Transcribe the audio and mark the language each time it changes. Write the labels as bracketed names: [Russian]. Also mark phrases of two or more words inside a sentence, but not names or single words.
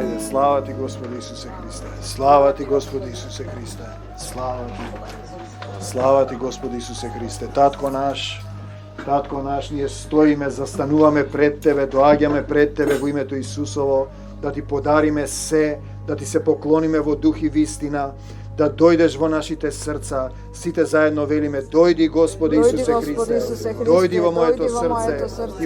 [Macedonian] Слава ти, Господи Исусе Христе. Слава ти, Господи Исусе Христе. Слава ти. Слава ти, Господи Исусе Христе. Татко наш, ние стоиме, застануваме пред Тебе, доаѓаме пред Тебе во името Исусово, да Ти подариме се, да Ти се поклониме во дух и вистина, да дојдеш во нашите срца, сите заедно велиме, дојди Господи Исусе Христе, дојди во моето срце, Ти